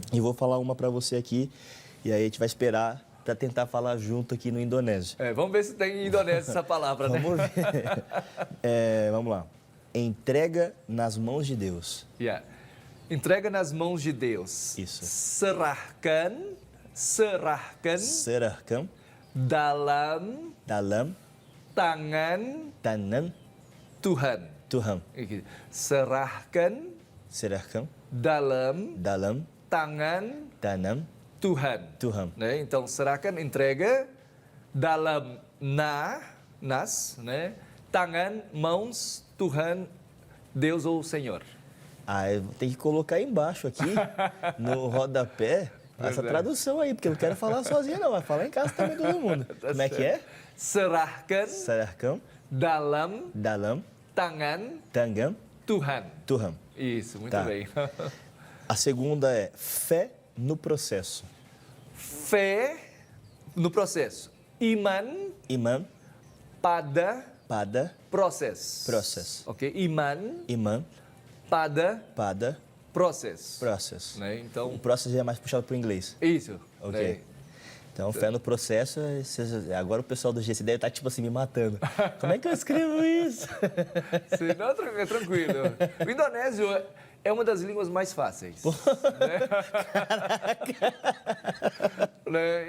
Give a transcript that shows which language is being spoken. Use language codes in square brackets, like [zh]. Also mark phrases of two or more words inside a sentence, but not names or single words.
[pt] E vou falar uma para você aqui, e aí a gente vai esperar para tentar falar junto aqui no indonésio. Vamos ver se tem em indonésio essa palavra, né? Vamos ver. Vamos lá. Entrega nas mãos de Deus. Yeah. Entrega nas mãos de Deus. Isso. [id] Serahkan Serahkan dalam dalam tangan tangan Tuhan. Tuhan. Serahkan Serahkan dalam dalam tangan tangan Tuhan. Tuhan. [pt] Né? Então, serahkan, entrega, dalam nas, né? Tangan, mãos, Tuhan, Deus ou Senhor. Eu tenho que colocar aí embaixo aqui, no rodapé, essa tradução aí, porque eu não quero falar sozinho não, vai falar em casa também todo mundo. Como é que é? [id] Serahkan Serahkan dalam dalam tangan tangan Tuhan. Tuhan. [pt] Isso, muito Tá. bem. A segunda é fé no processo. Fé no processo. [id] Iman Iman pada pada proses. Proses. Ok? Iman iman pada pada proses. process. [pt] Né? O Então, process já é mais puxado para o inglês. isso. Ok. Né? Então, fé no processo, agora o pessoal do GC deve estar, tipo assim, me matando. Como é que eu escrevo isso? Sim, não, é tranquilo. O indonésio é uma das línguas mais fáceis. Né? Né?